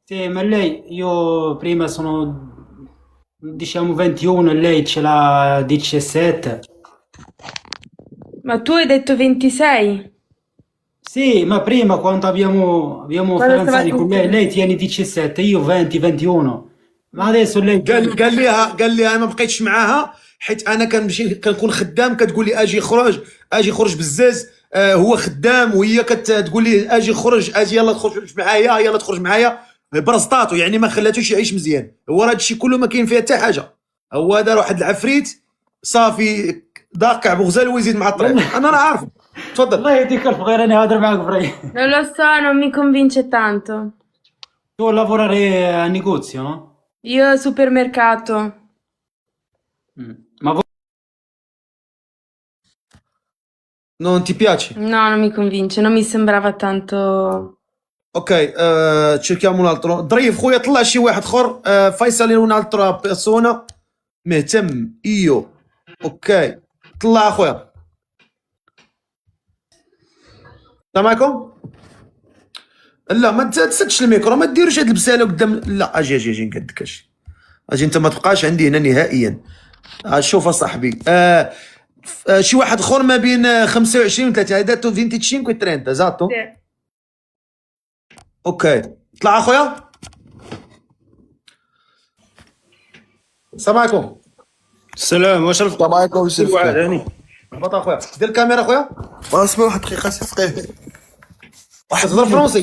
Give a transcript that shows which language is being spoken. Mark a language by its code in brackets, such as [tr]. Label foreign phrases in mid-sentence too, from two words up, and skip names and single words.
[it] Sì, ma lei, io prima sono, diciamo, 21 e lei ce l'ha 17. Ma tu hai detto 26? Sì, ma prima quando abbiamo Quando fidanzati stavate con lei, insieme? lei tiene 17, io 20, 21. Ma adesso lei... [ar] قال لي انا ما بقيتش معاها حيت انا كنمشي كنكون خدام كتقول لي اجي خرج بزاز. هو خدام وهي كتقول لي اجي خرج اجي يلا تخرج معايا يلا تخرج معايا برزطاتو، يعني ما خلاتوش يعيش مزيان. هو هذا الشيء كله ما كاين فيه حتى حاجه. هو دار واحد العفريت صافي ضاقع بغزال ويزيد مع والله الطريق. انا راه عارف. تفضل. الله يهديك الف خير، انا هادر معك فري. [it] Non lo so, non mi convince tanto. Tu lavorare a negozio, no? Io al supermercato. Ma voi... Non ti piace? No, non mi convince, non mi sembrava tanto. اوكي. cerchiamo un altro. [ar] ضريف خويا طلع شي واحد اخر. فيصل [it] un'altra persona [ar] مهتم. ايو. اوكي طلع اخويا. السلام عليكم. لا ما تسدش الميكرو، ما ديروش هاد البساله قدام. لا اجي نقدك اجي انت ما تبقاش عندي هنا نهائيا. شوف اصاحبي. شي واحد اخر ما بين 25 و 30. هذا 25 و 30 esatto. [it] Sì. [ar] اوكي طلع اخويا. السلام عليكم. السلام، واش السلام عليكم سي الوعد فقيه. هاني؟ هبط اخويا. دير الكاميرا اخويا. اسمع واحد دقيقه سي فقيه. كتهضر فرونسي.